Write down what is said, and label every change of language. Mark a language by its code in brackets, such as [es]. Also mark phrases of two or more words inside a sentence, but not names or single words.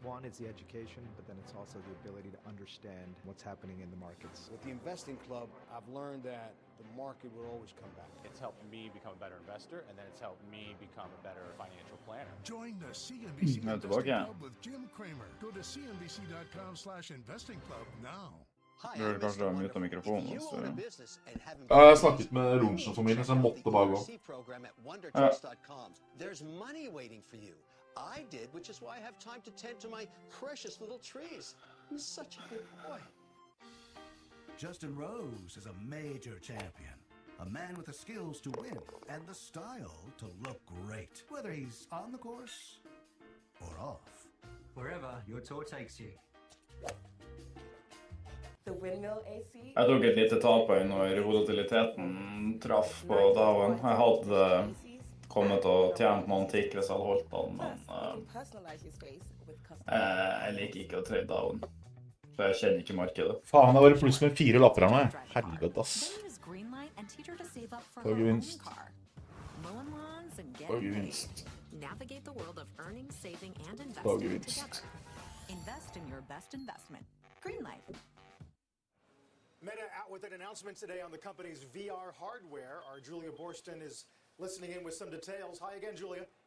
[en] One is the education, but then it's also the ability to understand what's happening in the markets. With the investing club, I've learned that the market will always come back. It's helped me become a better investor, and then it's helped me become a better financial planner. Join the CNBC [no] Ja, [en] Investing [sv] tillbaka. [en] Club with Jim Cramer. Go to cnbc.com/investingclub now. [no] Burde kanskje ha muta mikrofonen. Så. Jeg snakket med Lorentzen-familien, så jeg måtte bare gå. [en] There's money waiting for you. I did, which is why I have time to tend to my precious little trees. I'm such a good boy. Justin Rose is a major champion. A man with the skills to win and the style to look great, whether he's on the course or off. Wherever your tour takes you. The windmill AC. [no] Jeg tok et lite tap her når volatiliteten traff på Dowen. Jeg hadde kommet og tjent noen tikk hvis jeg hadde holdt den, men jeg liker ikke å trade Dowen. Så jeg kjenner ikke markedet. Faen, det var i pluss med 4 lapper her nå, jeg. Helvete, ass. For gevinst. For gevinst. [en] Navigate the world of earning, saving, and [no] For [en] investing [no] gevinst. [en] together. Invest in your best investment. Greenlight. Meta out with an announcement today on the company's VR hardware. Our Julia Borston is listening in with some details. Hi again, Julia.